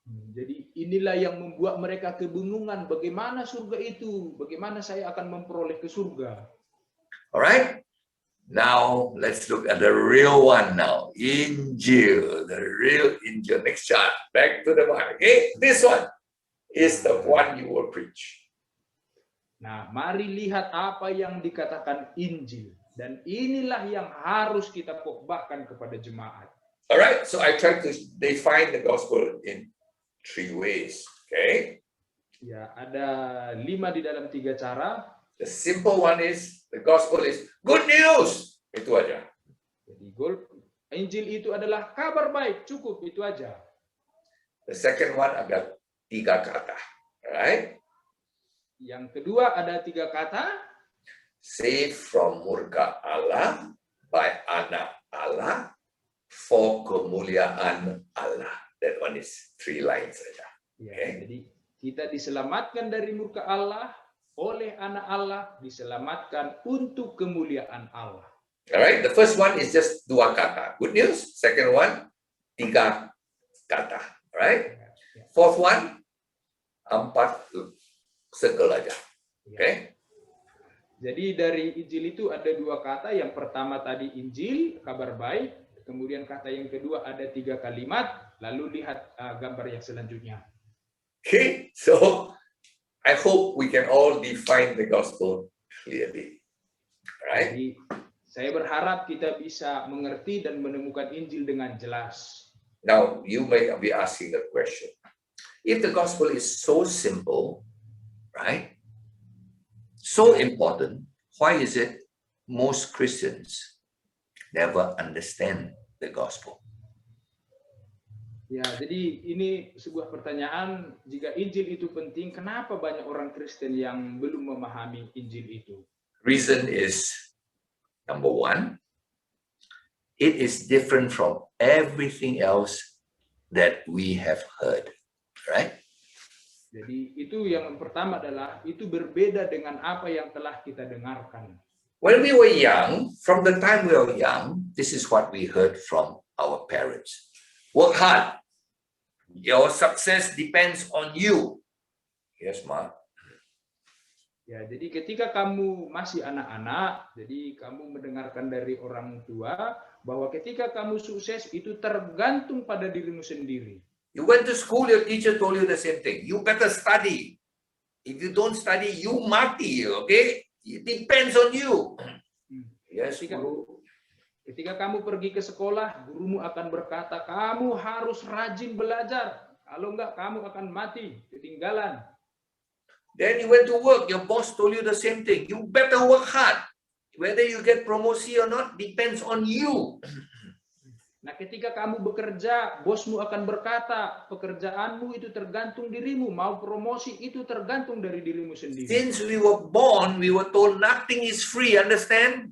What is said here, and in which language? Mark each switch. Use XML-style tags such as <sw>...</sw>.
<id>Jadi inilah yang membuat mereka kebingungan bagaimana surga itu, bagaimana saya akan memperoleh ke surga.</id> <en>All right? Now let's look at the real one now. Injil, the real Injil. Next chart. Back to the one. Okay? This one is the one you will preach.</en> <id>Nah, mari lihat apa yang dikatakan Injil. Dan inilah yang harus kita khotbahkan kepada jemaat.</id> <en>All right? So I tried to define the gospel in 3 ways. Okay?</en> <id>Ya, ada 5 di dalam 3 cara.</id> <en>The simple one is, the gospel is good news.</en> <id>Itu aja. Jadi Injil itu adalah kabar baik, cukup itu aja.</id> <en>The second one</en> <id>ada 3 kata.</id> <en>Right?</en> <id>Yang kedua ada 3 kata.</id> <en>Saved from</en> <id>murka Allah by anak Allah for kemuliaan Allah.</id> <en>That one is 3 lines saja.</en> <id>Ya,</id> <en>Okay.</en> <id>jadi kita diselamatkan dari murka Allah oleh anak Allah, diselamatkan untuk kemuliaan Allah.</id> <en>Alright, the first one is just 2 kata. Good news. Second one, 3 kata. Alright. Fourth one, 4 circle aja. Okay.</en> <id>Jadi dari Injil itu ada 2 kata. Yang pertama tadi Injil, kabar baik. Kemudian kata yang kedua ada 3 kalimat. Lalu lihat gambar yang selanjutnya.</id> <en>Okay, so I hope we can all define the gospel clearly. Right?</en> <id>Jadi saya berharap kita bisa mengerti dan menemukan Injil dengan jelas.</id> <en>Now, you may be asking a question. If the gospel is so simple, right? So important, why is it most Christians never understand the gospel?</en> <id>Ya, jadi ini sebuah pertanyaan, jika Injil itu penting, kenapa banyak orang Kristen yang belum memahami Injil itu?</id> <en>Reason is, number one, it is different from everything else that we have heard, right?</en> <id>Jadi itu yang pertama adalah, itu berbeda dengan apa yang telah kita dengarkan.</id> <en>When we were young, from the time we were young, this is what we heard from our parents. Work hard. Your success depends on you. Yes, Ma.</en> <id>Ya, jadi ketika kamu masih anak-anak, jadi kamu mendengarkan dari orang tua bahwa ketika kamu sukses itu tergantung pada dirimu sendiri.</id> <en>You went to school, your teacher told you the same thing. You better study. If you don't study, you mati, okay? It depends on you. Yes, Guru.</en> <id>Ketika kamu pergi ke sekolah, gurumu akan berkata, kamu harus rajin belajar. Kalau enggak, kamu akan mati, ketinggalan.</id> <en>Then you went to work, your boss told you the same thing. You better work hard. Whether you get promotion or not depends on you.</en> <id>Nah, ketika kamu bekerja, bosmu akan berkata, pekerjaanmu itu tergantung dirimu. Mau promosi itu tergantung dari dirimu sendiri.</id> <en>Since we were born, we were told nothing is free, understand?</en>